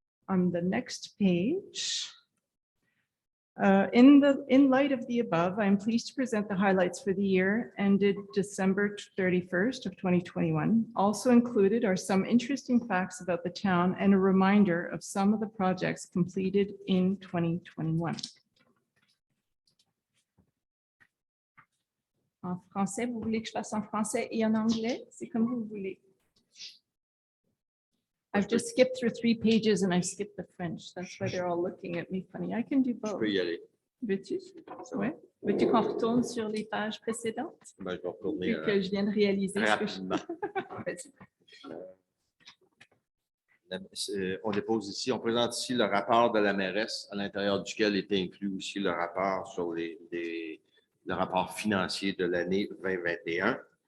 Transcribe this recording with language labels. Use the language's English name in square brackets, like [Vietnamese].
[English] On the next page, in light of the above, I am pleased to present the highlights for the year ended December 31st of 2021. Also included are some interesting facts about the town and a reminder of some of the projects completed in 2021. [French] En français, vous voulez que je fasse en français et en anglais? C'est comme vous voulez. [English] I've just skipped through 3 pages and I skipped the French. That's why they're all looking at me funny. I can do both. [French] y aller. Veux-tu? Ouais. Veux-tu qu'on retourne sur les pages précédentes? Ben, je vais retourner Vu que je viens de réaliser ce que rapidement. Vas-y. On dépose ici, on présente ici le rapport de la mairesse, à l'intérieur duquel est inclus aussi le rapport sur le rapport financier de l'année 2021.